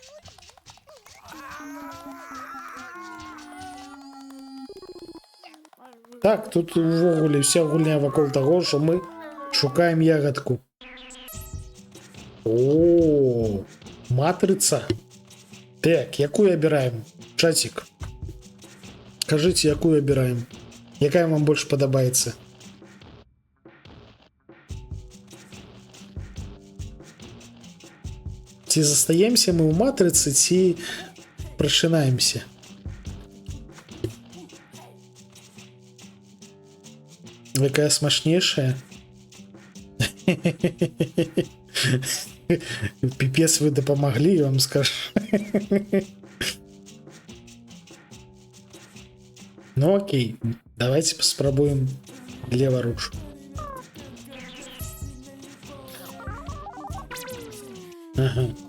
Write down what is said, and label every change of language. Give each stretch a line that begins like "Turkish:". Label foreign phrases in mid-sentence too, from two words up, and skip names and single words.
Ukrainian: Так, тут увогуле вся гульня
Russian: вокруг того,
Ukrainian: що ми шукаємо ягодку. О, матриця. Так, яку обираємо? Чатик. Скажите, яку обираємо? Яка вам більше подобається? Ці застаємося ми у матриці, ці прочинаємося. Яка смачніша?
Russian: Пипец, вы допомогли, я вам скажу. Ну окей, давайте попробуем леворуч. Ага.